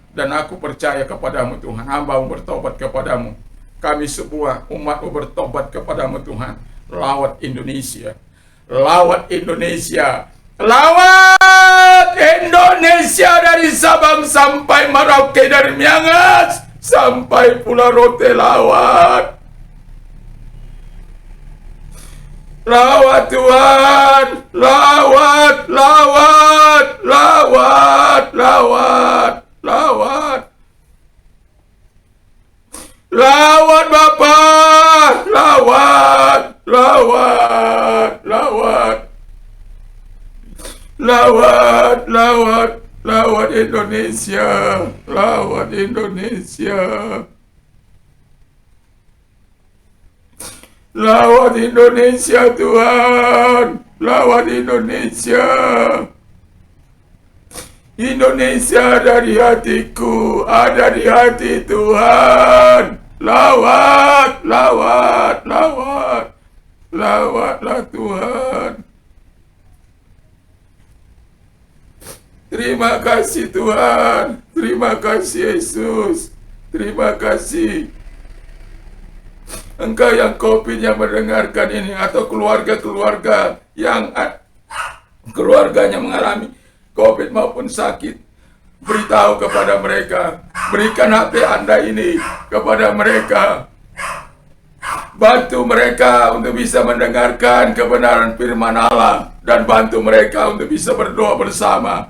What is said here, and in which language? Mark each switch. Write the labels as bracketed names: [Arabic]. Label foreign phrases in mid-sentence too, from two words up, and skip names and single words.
[Indonesian] Dan aku percaya kepadamu Tuhan, hamba-Mu bertobat kepadamu, kami semua umat-Mu bertobat kepadamu Tuhan. Lawat Indonesia, lawat Indonesia, lawat Indonesia dari Sabang sampai Merauke, dari Miangas sampai Pulau Rote, lawat. Lawat Tuhan, lawat, lawat, lawat, lawat, Lawat. Lawat Bapa. Lawat. Lawat. Lawat. Lawat. Lawat. Lawat Indonesia. Lawat Indonesia. Lawat Indonesia Tuhan. Lawat Indonesia. Indonesia ada di hatiku, ada di hati Tuhan. Lawat, lawat, lawat. Lawatlah Tuhan. Terima kasih Tuhan. Terima kasih Yesus. Terima kasih. Engkau yang COVID yang mendengarkan ini, atau keluarga-keluarga yang keluarganya mengalami COVID maupun sakit, beritahu kepada mereka, berikan hati Anda ini kepada mereka, bantu mereka untuk bisa mendengarkan kebenaran firman Allah, dan bantu mereka untuk bisa berdoa bersama.